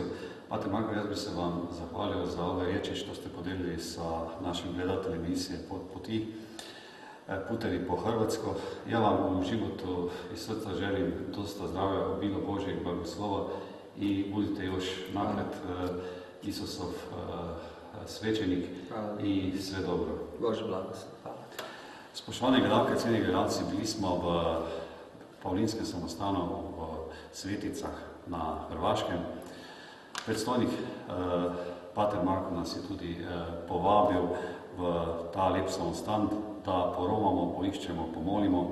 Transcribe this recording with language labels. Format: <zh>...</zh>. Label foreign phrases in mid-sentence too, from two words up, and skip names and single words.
<hr>Pater Marko, ja bih se vam zahvalio za ove riječi što ste podijelili sa našim gledateljem emisije Putevi po Hrvatsko. Ja vam u životu iz srca želim dosta zdravlja, obilo Božjeg blagoslova i budite još napred Isusov svećenik i sve dobro. Bože blagoslov. Hvala.</hr> <sl>Spoštovane gledalke, cenjeni gledalci, bili smo v Pavlinskem samostanu v Sveticah na Hrvaškem. Predstojnik Pater Marko nas je tudi povabil v ta lep samostan, da poromamo, poiščemo, pomolimo.</sl>